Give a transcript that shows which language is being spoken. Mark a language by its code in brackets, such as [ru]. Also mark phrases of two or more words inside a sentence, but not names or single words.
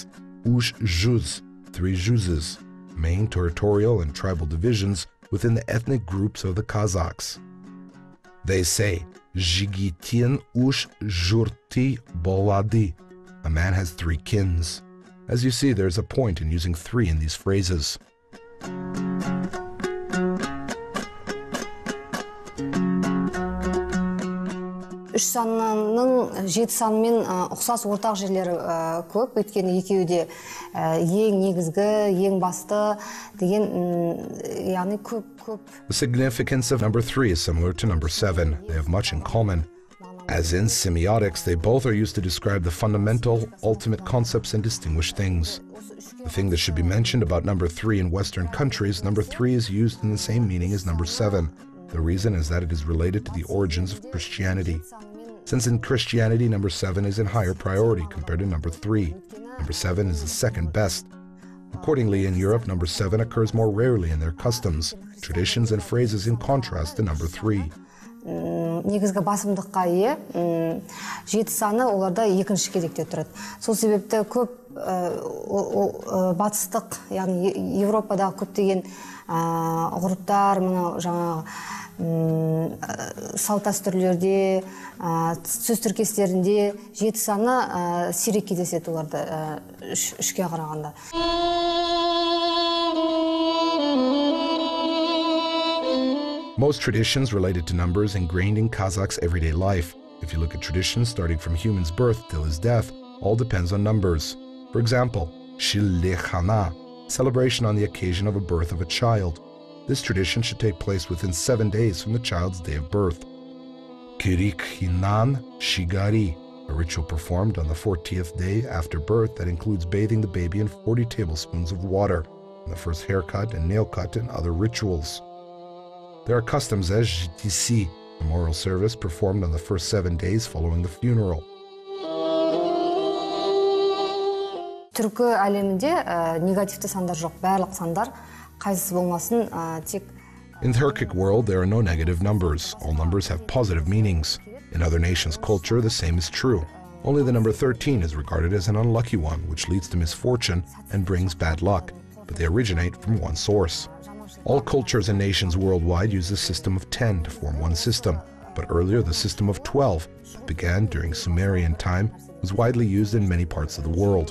[en] Ushjuz, 3 juzes, main territorial and tribal divisions within the ethnic groups of the Kazakhs. They say, [kk] Жігіттің үш жұрты болады. [en] A man has 3 kins. As you see, there's a point in using 3 in these phrases. [kk] Үш санның 7 санмен ұқсас ортақ жерлері көп, өйткені екеуі де ең негізгі, ең басты деген, яғни көп. [en] The significance of number 3 is similar to number 7. They have much in common. As in semiotics, they both are used to describe the fundamental, ultimate concepts and distinguish things. The thing that should be mentioned about number 3 in Western countries, number 3 is used in the same meaning as number 7. The reason is that it is related to the origins of Christianity. Since in Christianity, number 7 is in higher priority compared to number 3. Number 7 is the second best. Accordingly, in Europe, number 7 occurs more rarely in their customs, traditions, and phrases in contrast to number 3. [kk] Негізгі басымдыққа ие 7 саны оларда екінші кезекте тұрады. Сол себепті көп батыстық, яғни Европадағы көптеген ғұрыптар, жаңағы салт дәстүрлерде, сөз тіркестерінде 7 саны сирек кездеседі оларда 3-ке қарағанда. [en] Most traditions related to numbers ingrained in Kazakhs' everyday life. If you look at traditions starting from human's birth till his death, all depends on numbers. For example, Shillekhana, celebration on the occasion of a birth of a child. This tradition should take place within 7 days from the child's day of birth. [kk] Қырқынан шығару, [en] a ritual performed on the 40th day after birth that includes bathing the baby in 40 tablespoons of water, and the first haircut and nail cut and other rituals. There are customs as JTC, a memorial service performed on the first 7 days following the funeral. [kk] Түркі әлемінде негативті сандар жоқ, барлық сандар қайсысы болмасын тек. [en] In the Turkic world, there are no negative numbers. All numbers have positive meanings. In other nations' culture, the same is true. Only the number 13 is regarded as an unlucky one, which leads to misfortune and brings bad luck, but they originate from one source. All cultures and nations worldwide use the system of 10 to form one system, but earlier the system of 12, that began during Sumerian time, was widely used in many parts of the world.